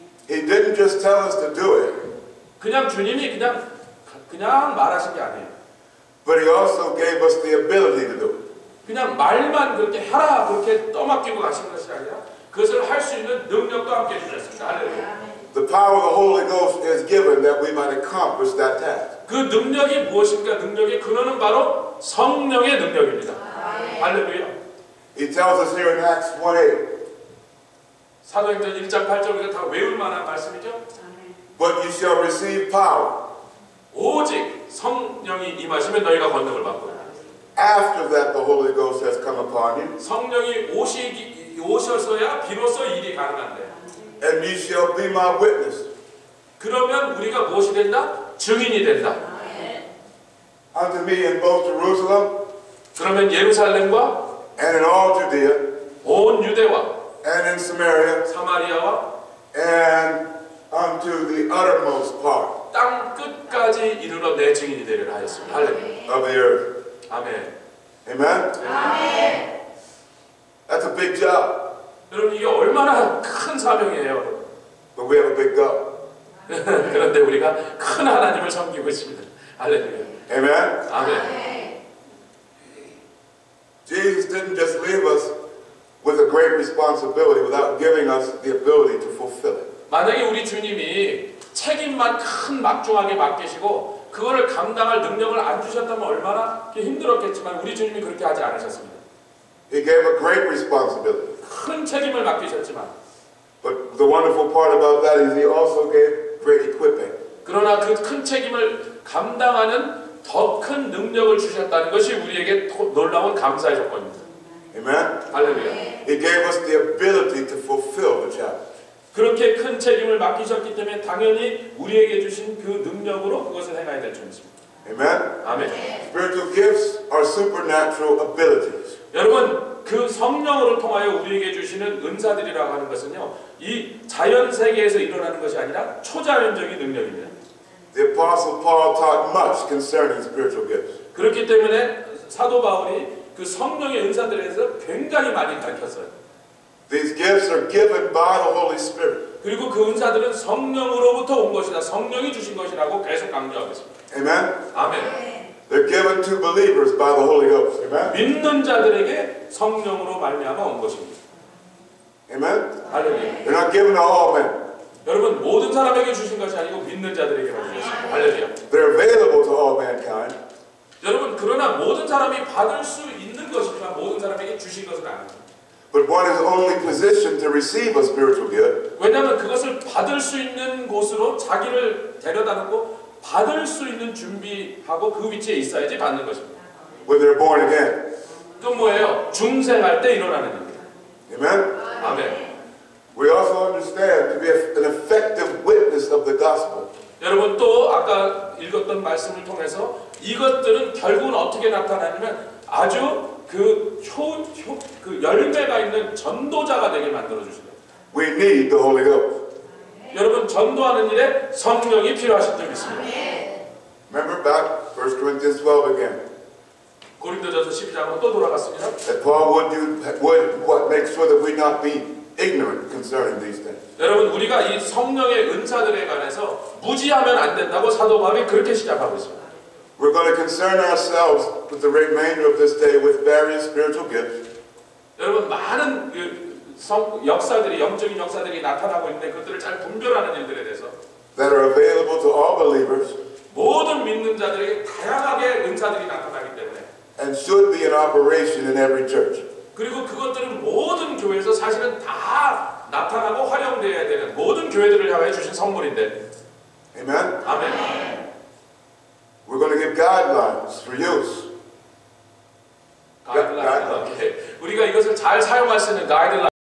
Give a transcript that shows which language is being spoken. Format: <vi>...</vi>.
<en>He didn't just tell us to do it,</en> <ko>그냥 주님이 그냥 말하신 게 아니에요.</ko> <en>but he also gave us the ability to do it.</en> <ko>그냥 말만 그렇게 하라 그렇게 떠맡기고 가신 것이 아니라 그것을 할 수 있는 능력도 함께 주셨습니다. 할렐루야.</ko> <en>The power of the Holy Ghost is given that we might accomplish that task.</en> <ko>그 능력이 무엇인가? 능력의 근원은 바로 성령의 능력입니다. 할렐루야.</ko> <en>He tells us here in Acts 1:8,</en> <ko>사도행전 1장 8절 우리가 다 외울 만한 말씀이죠.</ko> <en>but you shall receive power.</en> <ko>오직 성령이 임하시면 너희가 권능을 받고</ko> <en>After that the Holy Ghost has come upon you,</en> <ko>성령이 오셔서야 비로소 일이 가능한데</ko> <en>and you shall be my witness</en> <ko>그러면 우리가 무엇이 된다? 증인이 된다.</ko> <en>unto me in both Jerusalem</en> <ko>그러면 예루살렘과</ko> <en>and in all Judea</en> <ko>온 유대와</ko> <en>and in Samaria</en> <ko>사마리아와</ko> <en>and unto the uttermost part</en> <ko>땅 끝까지 이르러 내 증인이 되리라 하였습니다. 할렐루야.</ko> <en>of the earth.</en> <ko>아멘.</ko> <en>Amen? That's a big job,</en> <ko>여러분 이게 얼마나 큰 사명이에요.</ko> <en>but we have a big God.</en> <ko>그런데 우리가 큰 하나님을 섬기고 있습니다. 할렐루야.</ko> <en>Amen?</en> <ko>아멘.</ko> <en>Jesus didn't just leave us with a great responsibility without giving us the ability to fulfill it.</en> <ko>만약에 우리 주님이 책임만 큰 막중하게 맡기시고 그거를 감당할 능력을 안 주셨다면 얼마나 힘들었겠지만 우리 주님이 그렇게 하지 않으셨습니다.</ko> <en>He gave a great responsibility.</en> <ko>큰 책임을 맡기셨지만</ko> <en>But the wonderful part about that is he also gave great equipping.</en> <ko>그러나 그 큰 책임을 감당하는 더 큰 능력을 주셨다는 것이 우리에게 놀라운 감사의 조건입니다.</ko> <en>Amen?</en> <ko>할렐루야.</ko> <en>He gave us the ability to fulfill the challenge.</en> <ko>그렇게 큰 책임을 맡기셨기 때문에 당연히 우리에게 주신 그 능력으로 그것을 행해야 될 줄 믿습니다.</ko> <en>Amen?</en> <ko>아멘.</ko> <en>Spiritual gifts are supernatural abilities.</en> <ko>여러분 그 성령으로 통하여 우리에게 주시는 은사들이라고 하는 것은요 이 자연 세계에서 일어나는 것이 아니라 초자연적인 능력입니다.</ko> <en>The Apostle Paul taught much concerning spiritual gifts.</en> <ko>그렇기 때문에 사도 바울이 그 성령의 은사들에 대해서 굉장히 많이 가르쳤어요.</ko> <en>These gifts are given by the Holy Spirit.</en> <ko>그리고 그 은사들은 성령으로부터 온 것이다. 성령이 주신 것이라고 계속 강조하고 있습니다.</ko> <en>Amen?</en> <ko>아멘.</ko> <en>They're given to believers by the Holy Ghost. Amen?</en> <ko>믿는 자들에게 성령으로 말미암아 온 것입니다.</ko> <en>Amen?</en> <ko>할렐루야.</ko> <en>They're not given to all men.</en> <ko>여러분 모든 사람에게 주신 것이 아니고 믿는 자들에게만 주셨습니다. 할렐루야.</ko> <en>They're available to all mankind.</en> <ko>여러분 그러나 모든 사람이 받을 수 있는 것이지만 모든 사람에게 주신 것은 아닙니다.</ko> <en>But one is only positioned to receive a spiritual gift</en> <ko>왜냐하면 그것을 받을 수 있는 곳으로 자기를 데려다 놓고 받을 수 있는 준비하고 그 위치에 있어야지 받는 것입니다.</ko> <en>when they're born again.</en> <ko>또 뭐예요? 중생할 때 일어나는 일입니다.</ko> <en>Amen?</en> <ko>아멘.</ko> <en>We also understand to be an effective witness of the gospel.</en> <ko>여러분 또 아까 읽었던 말씀을 통해서 이것들은 결국은 어떻게 나타나냐면 아주 그 열매가 있는 전도자가 되게 만들어 주신다.</ko> <en>We need the Holy Ghost.</en> <ko>여러분 전도하는 일에 성령이 필요하신 줄 믿습니다.</ko> <en>Remember back 1 Corinthians 12 again.</en> <ko>고린도전서 12장으로 또 돌아갔습니다.</ko> <en>That Paul would make sure that we not be ignorant concerning these things.</en> <ko>여러분 우리가 이 성령의 은사들에 관해서 무지하면 안 된다고 사도 바울이 그렇게 시작하고 있습니다.</ko> <en>We're going to concern ourselves with the remainder of this day with various spiritual gifts.</en> <ko>여러분 많은 역사들이 영적인 역사들이 나타나고 있는데 그것들을 잘 분별하는 일들에 대해서</ko> <en>that are available to all believers</en> <ko>모든 믿는 자들에게 다양하게 은사들이 나타나기 때문에</ko> <en>and should be in operation in every church.</en> <ko>그리고 그것들은 모든 교회에서 사실은 다 나타나고 활용되어야 되는 모든 교회들을 향해 주신 선물인데</ko> <en>Amen?</en> <ko>아멘.</ko> <en>We're going to give guidelines for use.</en> <ko>가이드라인. 우리가 이것을 잘 사용할 수 있는 가이드라인</ko>